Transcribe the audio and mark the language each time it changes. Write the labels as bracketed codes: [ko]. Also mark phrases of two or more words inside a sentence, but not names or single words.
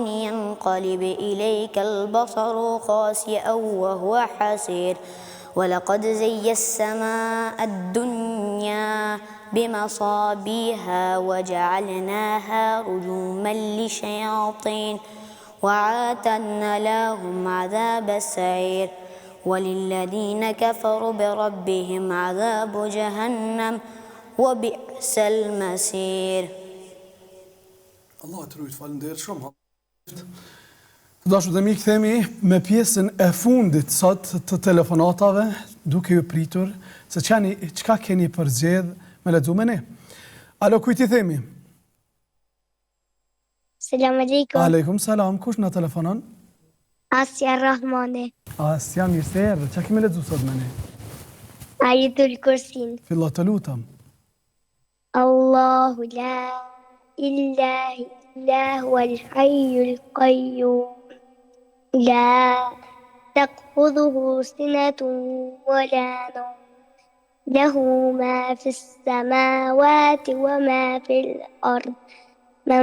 [ar] ينقلب إليك البصر خاسئا وهو حسير ولقد زينا السماء الدنيا بمصابيها وجعلناها رجوما للشياطين وأعتدنا لهم عذاب السعير وللذين كفروا بربهم عذاب جهنم وبئس المصير. [sq] Allah të rujtë, faleminderit shumë. Të dashur dhe mi, kthehemi me pjesën e fundit sot të telefonatave, duke ju pritur se çka keni përzgjedh me lexu me ne. Alo, kujt i themi? [ar] سلام عليكم. عليكم السلام, [sq] kush na telefonon? Asja Rahmani. Asja, mirë se erdhe, çka kemi lexu sot me ne? Ayatul Kursin. Fillo të lutëm. [ar] الله لا إله إلا هو الحي القيوم لا تأخذه سنة ولا nawm له ما في السماوات وما في الأرض من